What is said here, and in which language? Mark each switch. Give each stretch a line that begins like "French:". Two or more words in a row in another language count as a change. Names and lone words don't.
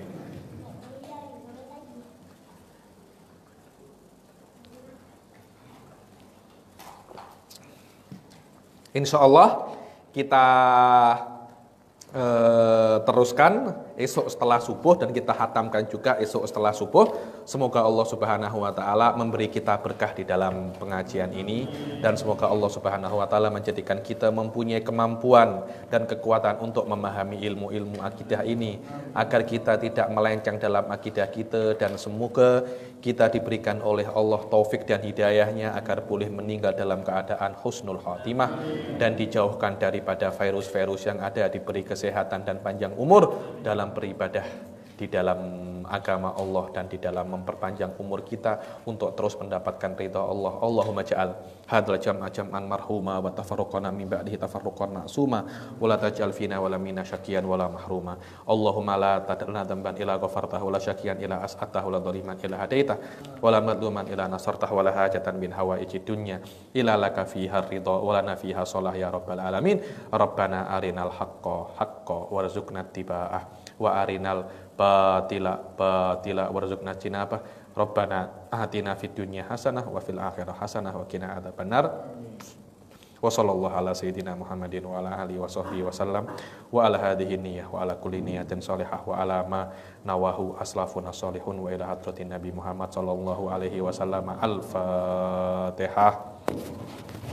Malay: Insya Allah kita teruskan esok setelah subuh, dan kita hatamkan juga esok setelah subuh. Semoga Allah
Arabic: سبحانه وتعالى
Malay: memberi kita berkah di dalam pengajian ini, dan semoga Allah
Arabic: سبحانه وتعالى
Malay: menjadikan kita mempunyai kemampuan dan kekuatan untuk memahami ilmu-ilmu akidah ini, agar kita tidak melenceng dalam akidah kita, dan semoga kita diberikan oleh Allah taufik dan hidayahnya agar boleh meninggal dalam keadaan
Arabic: حسن الخاتمة
Malay: dan dijauhkan daripada virus-virus yang ada, diberi kesehatan dan panjang umur dalam beribadah di dalam agama Allah dan di dalam memperpanjang umur kita untuk terus mendapatkan ridha Allah.
Arabic: اللهم اجعل هذا الجمع جمعا مرحوما وتفرقنا من بعده تفرقا معصوما ولا تجعل فينا ولا منا شقيا ولا محروما. اللهم لا تدع لنا ذنبا إلا غفرته ولا شقيا إلا أسعدته ولا ظالما إلا هديته ولا مظلوما إلا نصرته ولا حاجة من حوائج الدنيا إلا لك فيها رضا ولنا فيها صلاح يا رب العالمين. ربنا أرنا الحق وارزقنا اتباعه وأرنا الباطل وارزقنا اجتنابه. ربنا آتنا في الدنيا حسنة وفي الآخرة حسنة وقنا عذاب النار. وصلى الله على سيدنا محمد وعلى آله وصحبه وسلم وعلى هذه النية وعلى كل نية صالحة وعلى ما نواه أسلافنا الصالحون وإلى حضرة النبي محمد صلى الله عليه وسلم. Al-Fatihah.